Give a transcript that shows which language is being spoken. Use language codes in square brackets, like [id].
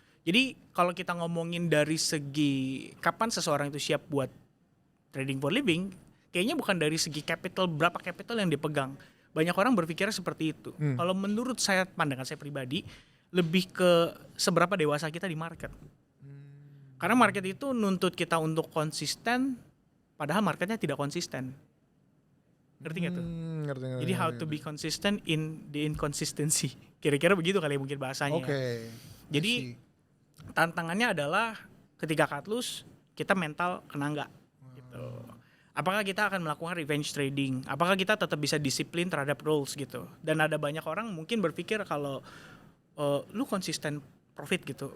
[id] Jadi kalau kita ngomongin dari segi kapan seseorang itu siap buat [en] trading for living, [id] kayaknya bukan dari segi capital, berapa capital yang dipegang. Banyak orang berpikir seperti itu. Kalau menurut saya, pandangan saya pribadi, lebih ke seberapa dewasa kita di market. Karena market itu nuntut kita untuk konsisten, padahal marketnya tidak konsisten. Ngerti nggak tuh? Ngerti. [en] Jadi how to be consistent in the inconsistency. [id] Kira-kira begitu kali mungkin bahasanya. Jadi tantangannya adalah ketika cut loss, kita mental kena nggak? Gitu. Apakah kita akan melakukan revenge trading? Apakah kita tetap bisa disiplin terhadap rules gitu? Dan ada banyak orang mungkin berpikir kalau lu konsisten profit gitu.